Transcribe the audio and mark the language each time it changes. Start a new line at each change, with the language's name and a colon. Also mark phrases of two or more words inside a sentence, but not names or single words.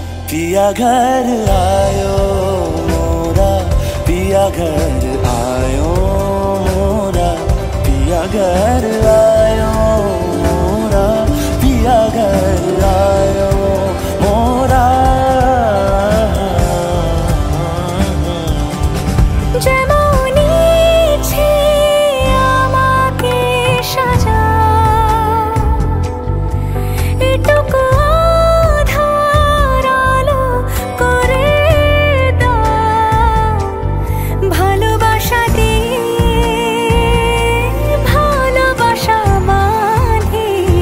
Hindi: पिया घर आयो मोरा, पिया घर आयो मोरा, पिया घर आयो मोरा, पिया घर आयो मोरा।
Bangla: যেমন ইচ্ছে আমাকে সাজা, এটুকু আধার আলো করে দাও, ভালোবাসা দিয়ে ভালোবাসা বাঁধি